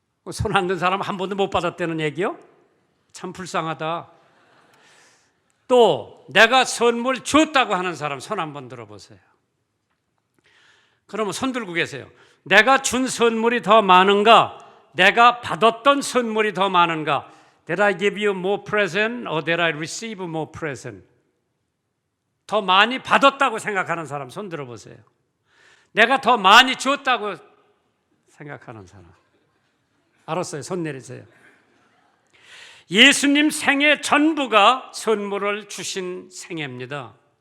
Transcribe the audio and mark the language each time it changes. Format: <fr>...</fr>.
<ko>손 안 든 사람 한 번도 못 받았다는 얘기요? 참 불쌍하다. 또 내가 선물 줬다고 하는 사람 손 한번 들어보세요. 그러면 손 들고 계세요. 내가 준 선물이 더 많은가? 내가 받았던 선물이 더 많은가?</ko> <en>Did I give you more present or did I receive more present?</en> <ko>더 많이 받았다고 생각하는 사람 손 들어보세요. 내가 더 많이 줬다고 생각하는 사람. 알았어요. 손 내리세요. 예수님 생애 전부가 선물을 주신 생애입니다.</ko>